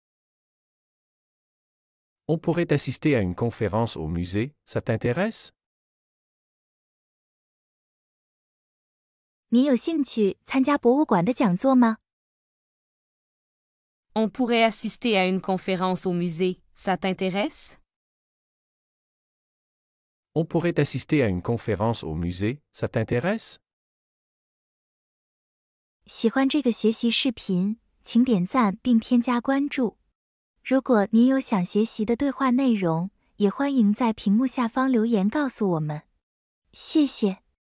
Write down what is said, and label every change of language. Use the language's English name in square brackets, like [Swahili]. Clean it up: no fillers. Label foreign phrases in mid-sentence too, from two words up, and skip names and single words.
[French] On pourrait assister à une conférence au musée, ça t'intéresse? [Chinese] 你有兴趣参加博物馆的讲座吗？ [French] On pourrait assister à une conférence au musée, ça t'intéresse? On pourrait assister à une conférence au musée, ça t'intéresse? [Chinese] 喜欢这个学习视频，请点赞并添加关注。如果您有想学习的对话内容，也欢迎在屏幕下方留言告诉我们。谢谢。